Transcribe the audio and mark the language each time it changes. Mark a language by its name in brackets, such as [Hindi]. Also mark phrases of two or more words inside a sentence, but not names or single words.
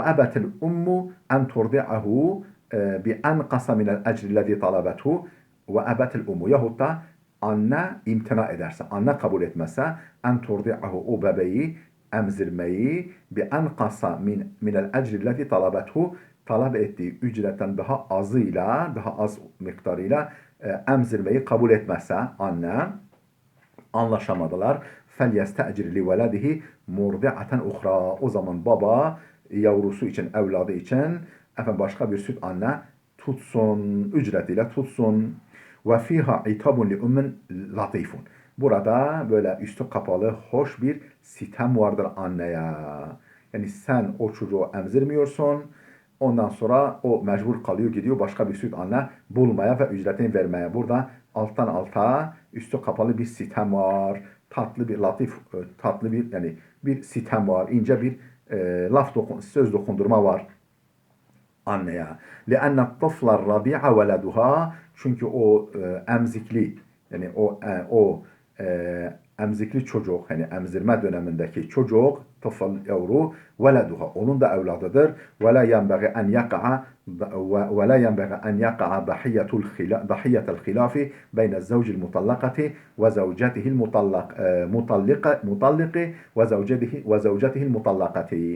[Arabic] أبت الأم أن ترضعه بأنقص من الأجر الذي طلبته وأبت الأم, [Turkish] yahut da anne imtina ederse, anne kabul etmezse, [Arabic] أن ترضعه, [Turkish] o bebeği emzirmeyi, [Arabic] بأنقص من الأجر الذي طلبته, [Turkish] talep ettiği ücretten daha azıyla, daha az miktarıyla emzirmeyi kabul etmezse anne, anlaşamadılar. [Arabic] فَلْيَسْتَأْجِرْ لِوَلَدِهِ مُرْضِعَةً اُخْرَى. [Turkish] O zaman baba yavrusu için, evladı için başka bir süt anne tutsun, ücretiyle tutsun. [Arabic] وَفِيهَا عِتَابٌ لِأُمٍّ لَطِيفٌ. [Turkish] Burada böyle üstü kapalı, hoş bir sitem vardır anneye. Yani sen o çocuğu emzirmiyorsun. Ondan sonra o mecbur kalıyor, gidiyor başka bir süt anne bulmaya ve ücretini vermeye. Burada alttan alta üstü kapalı bir sitem var. Tatlı bir, latif, tatlı bir, yani bir sitem var. İnce bir söz dokundurma var anneye. [Arabic] لِأَنَّ الطَّفْلَ الرَّضِيعَ وَلَدُهَا [Turkish] çünkü o emzikli yani o emzikli çocuk hani emzirme dönemindeki çocuk tıfıl yavru veleduha onun da evladıdır. [Arabic] ولا ينبغي أن يقع ولا ينبغي أن يقع ضحية الخلاف بين الزوج المطلقة وزوجته المطلق وزوجته المطلقة.